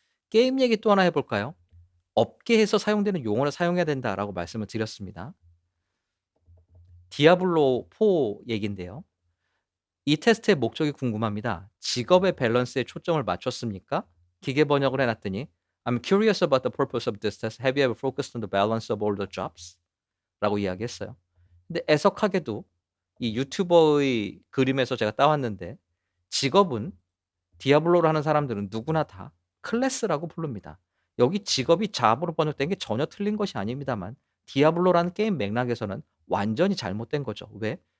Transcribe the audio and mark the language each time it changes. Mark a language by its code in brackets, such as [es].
[ko] 게임 얘기 또 하나 해 볼까요? 업계에서 사용되는 용어를 사용해야 된다라고 말씀을 드렸습니다. 디아블로 4 얘긴데요. 이 테스트의 목적이 궁금합니다. 직업의 밸런스에 초점을 맞췄습니까? 기계 번역을 해 놨더니 [en] "I'm curious about the purpose of this test. Have you ever focused on the balance of all the jobs?" [ko] 라고 이야기했어요. 근데 애석하게도 이 유튜버의 그림에서 제가 따왔는데 직업은 디아블로를 하는 사람들은 누구나 다 클래스라고 부릅니다. 여기 직업이 잡으로 번역된 게 전혀 틀린 것이 아닙니다만 디아블로라는 게임 맥락에서는 완전히 잘못된 거죠. 왜?